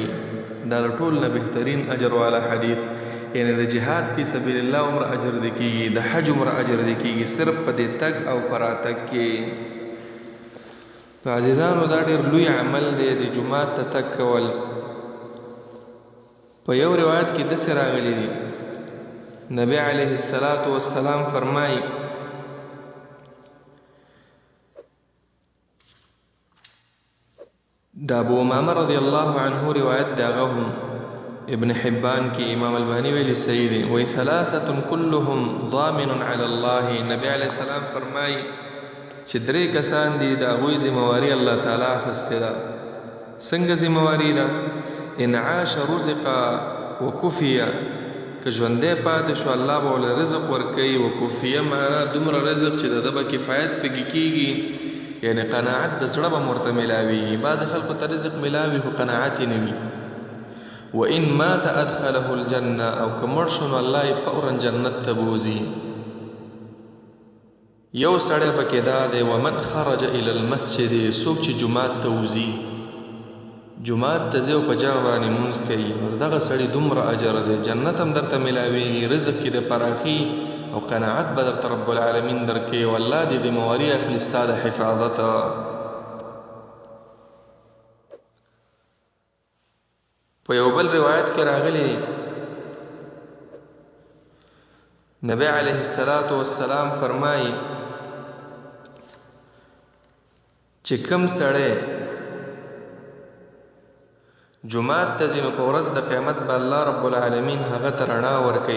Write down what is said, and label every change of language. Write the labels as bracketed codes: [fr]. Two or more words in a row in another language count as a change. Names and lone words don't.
[ps] دا د ټول نه بهترین اجر والا حدیث، یعنی د [ar] جهاد فی سبیل الله [ps] عمر اجر دی کېږي، د حج عمر اجر دی کېږي، صرف په دې تګ او پراتګ کې. نو عزیزانو دا ډېر لوی عمل دی د جمعات ته تګ کول. په یو روایت کې داسې راغلی دی نبی [ar] علیہ السلام [ps] فرمائی دا ابو امامہ [ar] رضی اللہ عنہ [ps] روایت دا غهم ابن حبان کی امام البانی ویلی صحیح دی وی [ar] ثلاثت كلهم ضامن علی اللہ. [ps] نبی علیہ السلام فرمائی چې درې کسان دي دا غوی ذمواری الله تعالی خسته ده. څنګه ذمواری ده؟ [ar] ان عاش رزق وکفیه، [ps] که ژوندې پاتې شو الله به ول رزق ورکوي. وکفیه معنا دومره رزق چې د ده به کفایت پکې کېږي، یعنی قناعت د زړه به ورته ملاویږي. بعضې خلکو ته رزق ملاوي خو قناعت یې نه وي. [ar] وان مات ادخله الجنه، [ps] او که مړ شو نو الله یې فورا جنت ته بوځي. یو سړی پکې دا دی [ar] ومن خرج الى المسجد، [ps] څوک چې جومات ته وځي، جومات ته ځي او په جمع باندې لمونځ کوي، نو دغه سړي دومره اجر دی، جنت هم درته ملاویږي، رزق کې د پراخي او قناعت به درته [ar] رب العالمین [ps] درکوي، او الله دې ذمواري اخلي ستا د حفاظت. په یو بل روایت کې راغلی نبی [ar] علیه السلام [ps] فرمایي چې کوم سړی جمعات ته ځي نو په ورځ د قیامت به [ar] الله رب العالمین [ps] هغه ته رڼا ورکوي.